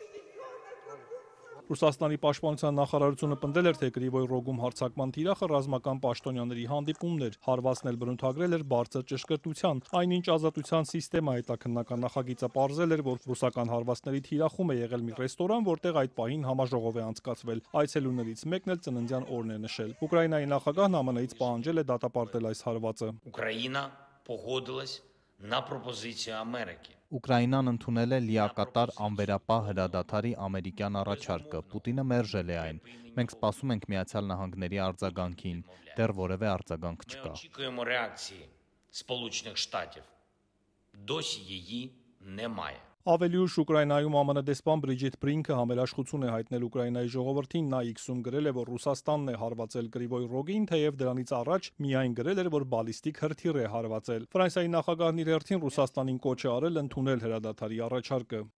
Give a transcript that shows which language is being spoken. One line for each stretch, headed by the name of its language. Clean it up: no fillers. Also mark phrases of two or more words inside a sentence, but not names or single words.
Armenian: Ռուսաստանի պաշտպանության նախարարությունը պնդել էր, թե Կրիվոյ Ռոգում հարձակման թիրախը ռազմական պաշտոնյաների հանդիպումներ, հարվածն էլ բնութագրել էր բարձր ճշգրտության, այնինչ ազատության սիստեմա հետաքննական նախագիծը պարզել էր, որ ռուսական հարվածների թիրախում է եղել մի ռեստորան, որտեղ այդ պահին համաժողով է անցկացվել, այցելուներից մեկն էլ ծննդյան օրն է նշել։ Ուկրաինայի նախագահն ԱՄՆ-ից պահանջել է դատապարտել այս հարվածը։
Ukrainian: Ուկրաինա погодилась на пропозицію Америки.
Armenian: Ուկրաինան ընդունել է լիակատար անվերապահ հրադադարի ամերիկյան առաջարկը, Պուտինը մերժել է այն։ Մենք սպասում ենք Միացյալ Նահանգների արձագանքին, դեռ որևէ արձագանք չկա։
Ukrainian: Очікуємо реакції Сполучених Штатів. Досі її немає.
Armenian: Ավելի ուշ Ուկրաինայում ԱՄՆ դեսպան Բրիջիթ Բրինքը համերաշխություն է հայտնել Ուկրաինայի ժողովրդին, նա X-ում գրել է, որ Ռուսաստանն է հարվածել Կրիվոյ Ռոգին, թեև դրանից առաջ միայն գրել էր, որ բալիստիկ հրթիռ է հարվածել։ Ֆրանսիայի նախագահն իր հերթին Ռուսաստանին կոչ է արել ընդունել հրադադարի առաջարկը։